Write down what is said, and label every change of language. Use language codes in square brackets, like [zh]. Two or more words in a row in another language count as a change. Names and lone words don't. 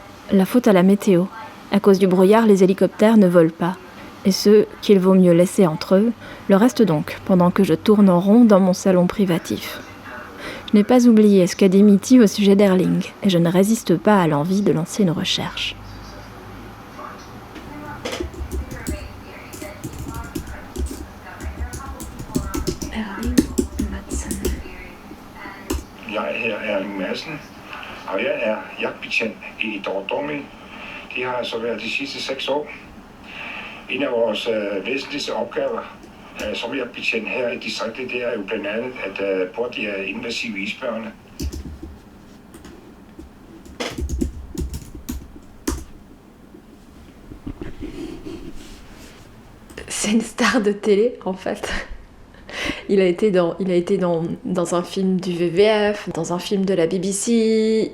[fr] La faute à la météo. À cause du brouillard, les hélicoptères ne volent pas. Et ceux qu'il vaut mieux laisser entre eux le restent donc pendant que je tourne en rond dans mon salon privatif. Je n'ai pas oublié ce qu'a dit Mitty au sujet d'Erling, et je ne résiste pas à l'envie de lancer une recherche. Erling Madsen. [da] Jeg er Erling Madsen, og jeg er jagtbetjent i Dordogne. Det har altså været de sidste 6 år. En af vores væsentligste opgaver som jagtbetjent her i distriktet, det er jo blandt andet at bort de invasive isbjørne. [fr] C'est une star de télé, en fait. Il a été dans un film du WWF, dans un film de la BBC.